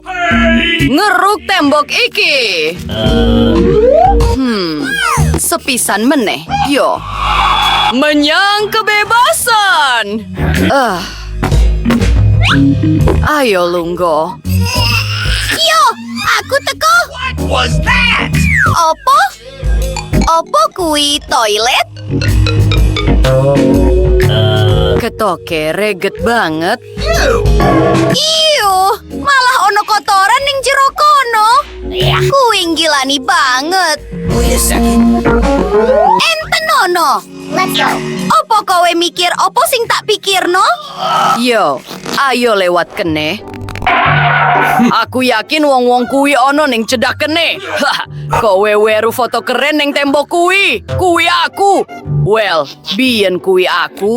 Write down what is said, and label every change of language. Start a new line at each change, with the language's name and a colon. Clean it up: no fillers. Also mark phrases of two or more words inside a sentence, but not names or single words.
Javanese: Ngeruk tembok iki. Sepisan meneh. Yo. Menyang kebebasan. Ayo lunggo. Yo, aku teko.
English: Was that?
Javanese: Opo? Opo kuwi toilet? Ketoke reget banget. Iyo, malah ono kotoran ning jero kono. Kuwi ngilani banget.
English: Wait a second.
Javanese: Enten ono.
English: Let's go.
Javanese: Opo kowe mikir opo sing tak pikirno? Yo, ayo lewat kene. Aku yakin wong-wong kuwi ono ning cedak kene. Kowe weru foto keren ning tembok kuwi. Kuwi aku. Well, biyen kuwi aku.